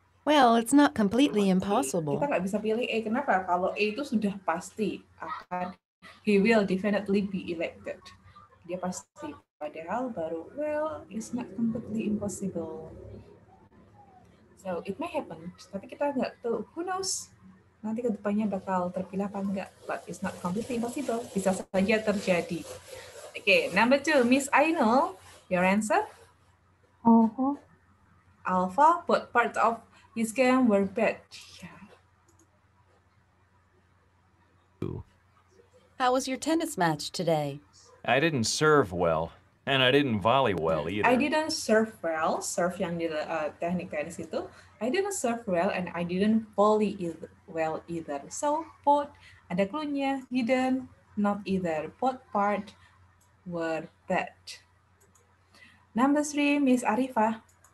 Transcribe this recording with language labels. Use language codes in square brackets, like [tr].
[en] Well, it's not completely [id] Kita [en] impossible. [id] nggak bisa pilih A. Kenapa? Kalau A itu sudah pasti akan, [en] he will definitely be elected. [id] Dia pasti. Padahal baru, [en] well, it's not completely impossible. So it may happen, [id] tapi kita nggak tahu. [en] Who knows? [id] Nanti ke depannya bakal terpilih apa enggak. [en] But it's not completely impossible. [id] Bisa saja terjadi. [en] Okay, number 2, Miss Ainul, your answer? Oh. Alpha, both parts of his game were bad. Yeah. How was your tennis match today? I didn't serve well, and I didn't volley well either. I didn't serve well. [id] Serve yang di teknik tenis itu. [en] I didn't serve well and I didn't volley well either. So both, [id] ada cluenya, [en] didn't, not either. Both part were bad. Number 3, Miss Arifah.